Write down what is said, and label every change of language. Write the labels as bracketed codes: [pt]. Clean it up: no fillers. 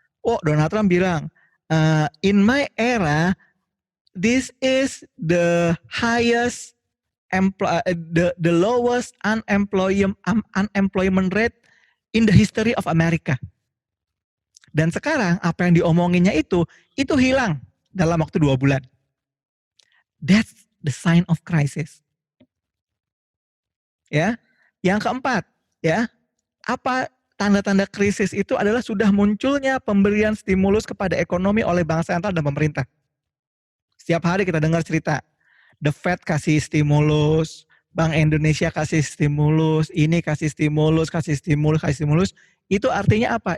[en] Oh, Donald Trump [id] bilang, [en] in my era, this is the highest the lowest unemployment rate in the history of America. [id] Dan sekarang apa yang diomonginnya itu hilang dalam waktu 2 bulan. [en] That's the sign of crisis. [id] Ya. Yang keempat, ya. Apa tanda-tanda krisis itu adalah sudah munculnya pemberian stimulus kepada ekonomi oleh bank sentral dan pemerintah. Setiap hari kita dengar cerita, The Fed kasih stimulus, Bank Indonesia kasih stimulus, ini kasih stimulus, kasih stimulus. Itu artinya apa?